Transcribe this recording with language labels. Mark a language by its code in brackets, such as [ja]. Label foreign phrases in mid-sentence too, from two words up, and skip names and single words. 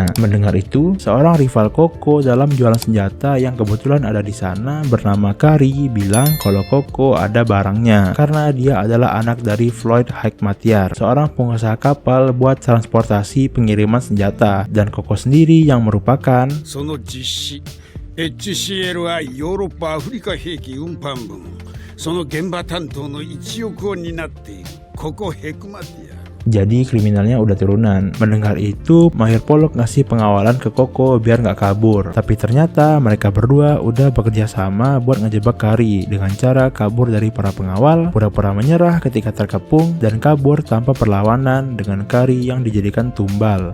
[id] Mendengar itu, seorang rival Koko dalam jualan senjata yang kebetulan ada di sana bernama Kari bilang kalau Koko ada barangnya karena dia adalah anak dari Floyd Hekmatyar, seorang pengusaha kapal buat transportasi pengiriman senjata, dan Koko sendiri yang merupakan [ja] HCL はヨーロッパアフリカ兵器運搬分その現場担当の1億を担っているここヘクマティア [id] jadi kriminalnya udah turunan. Mendengar itu, Mayor Poluk ngasih pengawalan ke Koko biar nggak kabur. Tapi ternyata mereka berdua udah bekerja sama buat ngejebak Kari dengan cara kabur dari para pengawal, pura-pura menyerah ketika terkepung, dan kabur tanpa perlawanan dengan Kari yang dijadikan tumbal.